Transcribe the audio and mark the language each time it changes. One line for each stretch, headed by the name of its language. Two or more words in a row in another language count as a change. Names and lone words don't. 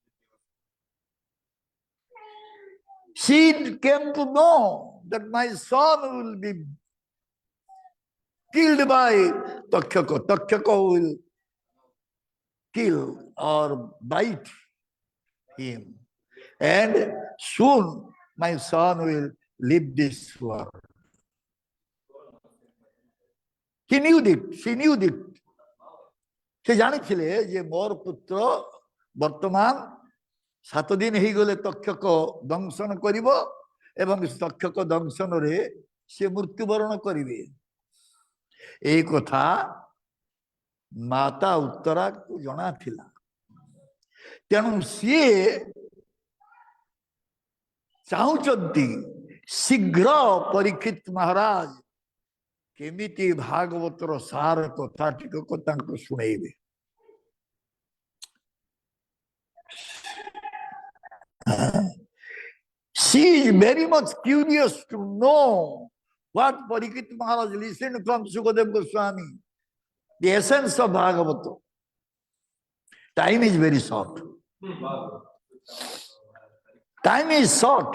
English: She came to know that my son will be killed by Takshaka. Takshaka will kill or bite him. And soon my son will leave this world. He knew it. She knew it.
Odia: ସେ ଜାଣିଥିଲେ ଯେ ମୋର ପୁତ୍ର ବର୍ତ୍ତମାନ 7 ଦିନ ହେଇଗଲେ ତକ୍ଷକ ଦଂଶନ କରିବ ଏବଂ ତକ୍ଷକ ଦଂଶନରେ ସେ ମୃତ୍ୟୁବରଣ କରିବେ। ଏହି କଥା ମାତା ଉତ୍ତରାକୁ ଜଣାଥିଲା। ତେଣୁ ସିଏ ଚାହୁଁଛନ୍ତି ଶୀଘ୍ର ପରୀକ୍ଷିତ ମହାରାଜ କେମିତି ଭାଗବତର ସାର କଥା ଟିକକ ତାଙ୍କୁ ଶୁଣେଇବେ।
English: She is very much curious to know what Parikshit Maharaj listened from Sukadeva Goswami, the essence of Bhagavata. Time is very short. Time is short.